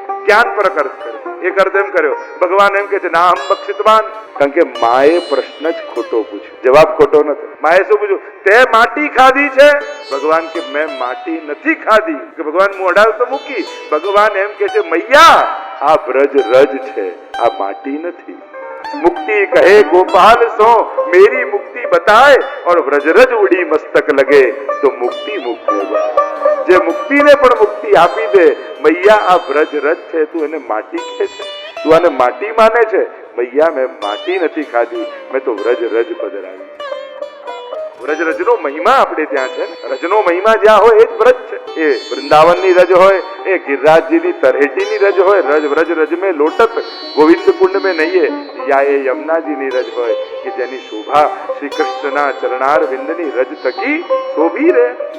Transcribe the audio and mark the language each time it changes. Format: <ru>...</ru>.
<gu>જ્ઞાન પર અર્થ કર્યો. એક અર્થ એમ કર્યો, ભગવાન એમ કે છે ના હમ બક્ષિતવાન, કારણ કે માએ પ્રશ્ન જ ખોટો પૂછ્યો, જવાબ ખોટો નથી. માએ શું પૂછ્યું? તે માટી ખાધી છે? ભગવાન કે મેં માટી નથી ખાધી. કે ભગવાન મોઢા તો મૂકી. ભગવાન એમ કે છે મૈયા આ બ્રજ રજ છે, આ માટી નથી.</gu> <hi>मुक्ति कहे गोपाल सो मेरी मुक्ति बताए और व्रजरज उड़ी मस्तक लगे तो मुक्ति मुक्त होगा.</hi> <gu>जे मुक्ति ने पण मुक्ति आपी दे, मैया आ व्रजरज છે, તું એને માટી કહે છે? તું આને માટી માને છે? મૈયા મેં માટી નથી ખાધી, મેં તો વ્રજરજ પધરાવી. વ્રજરજનો મહિમા આપણે ત્યાં છે. રજનો મહિમા જ્યાં હોય એ જ વ્રજ છે. એ વૃંદાવનની રજ હોય, એ ગિરિરાજજીની તરહેટીની રજ હોય, વ્રજ રજ</gu> <hi>में लोटत गोविंद कुंड में नहिए,</hi> <gu>या એ યમુનાજીની રજ હોય કે જેની શોભા શ્રી કૃષ્ણના ચરણાર વિંદની રજ થકી શોભી રહે.</gu>